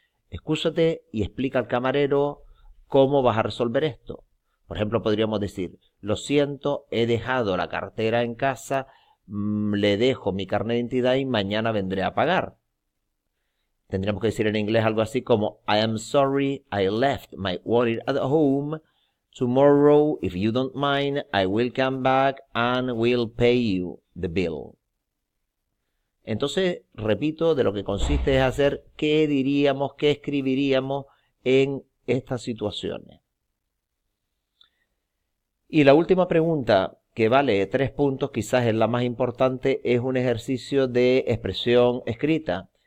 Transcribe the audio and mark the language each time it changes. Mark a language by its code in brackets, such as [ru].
[es] Excúsate y explica al camarero cómo vas a resolver esto. Por ejemplo, podríamos decir, lo siento, he dejado la cartera en casa, le dejo mi carnet de identidad y mañana vendré a pagar. Tendríamos que decir en inglés algo así como, [en] I am sorry, I left my wallet at home. Tomorrow, if you don't mind, I will come back and will pay you the bill. [es] Entonces, repito, de lo que consiste es hacer qué diríamos, qué escribiríamos en estas situaciones. Y la última pregunta, que vale 3 puntos, quizás es la más importante, es un ejercicio de expresión escrita.